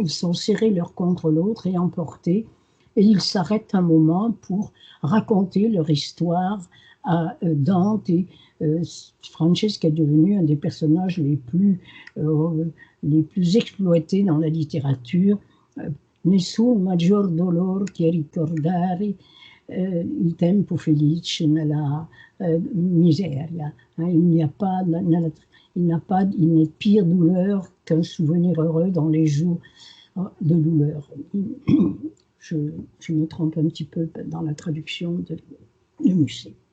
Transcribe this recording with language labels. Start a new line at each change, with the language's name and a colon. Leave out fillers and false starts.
French: Ils sont serrés l'un contre l'autre et emportés. Et ils s'arrêtent un moment pour raconter leur histoire à Dante. Et Francesca est devenu un des personnages les plus exploités dans la littérature.
Italian: Nessun maggior dolor che ricordare il tempo felice nella miseria.
French: Il n'est pire douleur qu'un souvenir heureux dans les jours de douleur. Je me trompe un petit peu dans la traduction de Musset.